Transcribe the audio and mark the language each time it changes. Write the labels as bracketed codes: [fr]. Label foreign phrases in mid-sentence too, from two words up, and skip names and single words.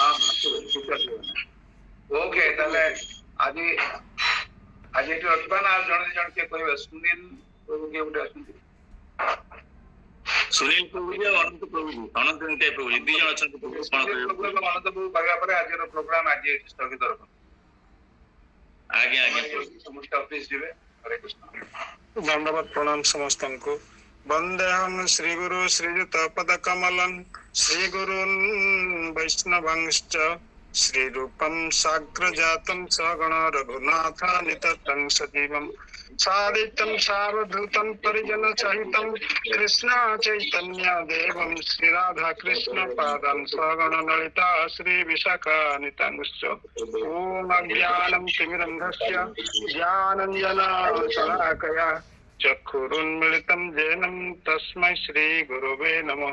[or] ଓକେ ତାହେଲେ ଆଜି ଏଠି ରଖିବା ନା ଆଉ ଜଣେ ଦି ଜଣ କିଏ କହିବେ? ସୁନୀଲ ପ୍ରଭୁ କିଏ ଗୋଟେ ଅଛନ୍ତି? ସୁନୀଲ ପ୍ରଭୁଜୀ ଆଉ ଅନନ୍ତ ପ୍ରଭୁଜୀ ଅନନ୍ତ ପ୍ରଭୁଜୀ ଦି ଜଣ ଅଛନ୍ତି। ଅନନ୍ତ ପ୍ରଭୁ କହିବା ପରେ ଆଜିର ପ୍ରୋଗ୍ରାମ ଆଜି ସ୍ଥଗିତ ରଖନ୍ତୁ। ଆଜ୍ଞା ଆଜ୍ଞା ସମସ୍ତେ ଅଫିସ ଯିବେ। ହରେ କୃଷ୍ଣ। ଦଣ୍ଡବତ ପ୍ରଣାମ ସମସ୍ତଙ୍କୁ [sa] वंदेहम श्री गुरु श्रीयुत पद कमलं श्री गुरुन् वैष्णवंश्च श्री रूपं साग्र जातं सगण रघुनाथानितं सजीवं सादितं सावधूतं परिजन सहितं कृष्ण चैतन्य देवं श्री राधा कृष्ण पादं सगण ललिता श्री विशाखानितंश्च ओम अज्ञानं तिमिरन्धस्य ज्ञानञ्जनशलाकया चक्षुरुन्मिलितं येनं तस्मै श्री गुरुवे नमः।